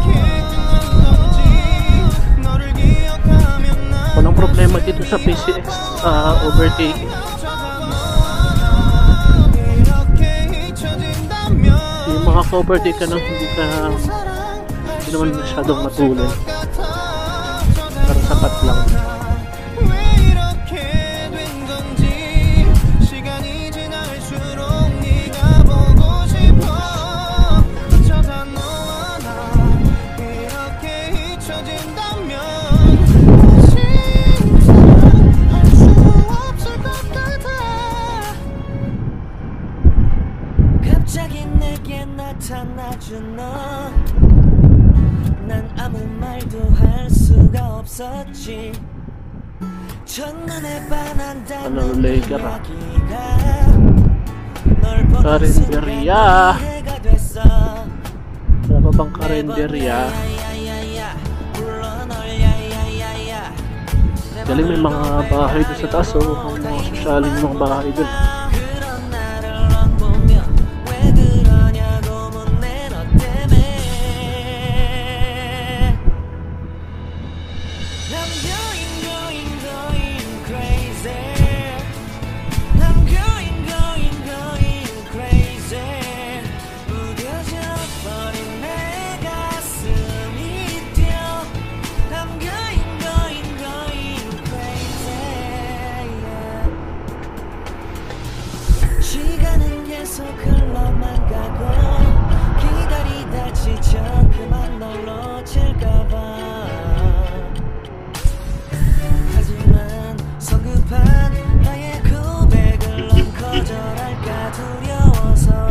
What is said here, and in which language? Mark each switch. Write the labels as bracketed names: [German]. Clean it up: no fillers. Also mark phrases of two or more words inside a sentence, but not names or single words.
[Filipino] Walang problema dito sa PCX overtake. Yung mga overtake ka nang hindi ka naman masyadong matulin. Pero sapat lang. [Korean] 왜 이렇게 된 건지 시간이 지날수록 네가 보고 싶어 어쩌다 너와 나 이렇게 잊혀진다면 다시 사랑할 수 없을 것 같아 갑자기 내게 나타나준 너 난 아무 말도 할 수가 없었지 첫눈에 반한다는 Laker, 이야기가 널 보는 [Filipino] Karinderya. [Korean] 순간 이해가 됐어 [Filipino] Wala pa bang karinderya? [Korean] 야야야야 불러 널 야야야야 [Filipino] Galing may mga bahay doon sa taas. So, mga sosyaling mga bahay doon. [Korean] 그런 나를 넌 보며 왜 그러냐고 묻네 너 때문에 [English] I'm going crazy I'm going crazy [Korean] 무뎌져 버린 내 가슴이 뛰어 [English] I'm going crazy yeah. [Korean] 시간은 계속 흘러만 가고 기다리다 지쳐 그만 널 놓칠까봐 하지만 성급한 나의 고백을 넌 거절할까 두려워서